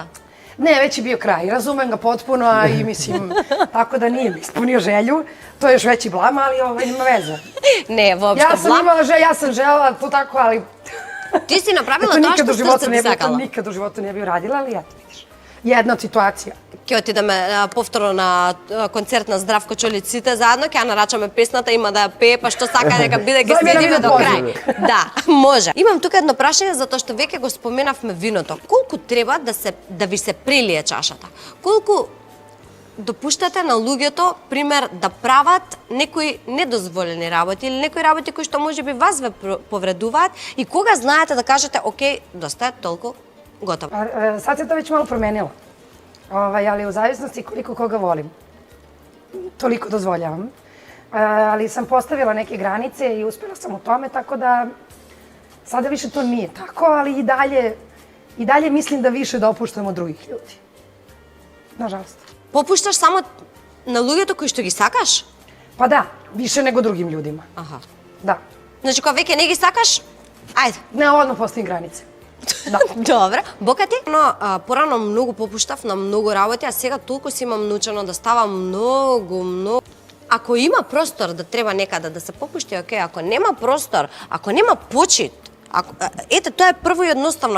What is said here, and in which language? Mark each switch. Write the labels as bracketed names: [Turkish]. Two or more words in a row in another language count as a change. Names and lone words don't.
[Serbian] Ne, već je bio kraj, razumem ga potpuno, a i mislim, tako da nije mi ispunio želju. To je još veći blam, ali nema veze. Ne, uopšte blam. Ja sam imala želju, ja sam želela to tako, ali... Ti si napravila to što srce ti sakala. Nikad u životu ne bi uradila, ali eto vidiš. Jedna od situacija. [Macedonian] Ќе отидеме повторно на концерт на Здравко Чолич сите заедно, ќе ја нарачаме песната, има да ја пее, па што сака дека биде, ќе следиме до крај. Да, може. Имам тука едно прашање затоа што веќе го споменавме виното. Колку треба да ви се прелие чашата? Колку допуштате на луѓето, пример, да прават некои недозволени работи или некои работи кои што можеби вас ве повредуваат и кога знаете да кажете, окей, доста е толку, готово. [Serbian] Sad se to već malo promenilo, ali u zavisnosti koliko koga volim, toliko dozvoljavam. Ali sam postavila neke granice i uspjela sam u tome, tako da sada više to nije tako, ali i dalje mislim da više dopuštam od drugih ljudi. Nažalost. Popuštaš samo na [Macedonian] луѓето кои што ги сакаш? [Serbian] Pa da, više nego drugim ljudima. [Macedonian] Аха. [Serbian] Da. [Macedonian] Значи, кога веќе не ги сакаш, ајде. [Serbian] Ne, odmah postavim granice. [Macedonian] Да. Добре. Бока ти? Порано многу попуштав на многу работи, а сега толку си имам научено да ставам многу. Ако има простор да треба некаде да се попушти, окей, ако нема простор, ако нема почит, ете, тоа е прво и едноставно.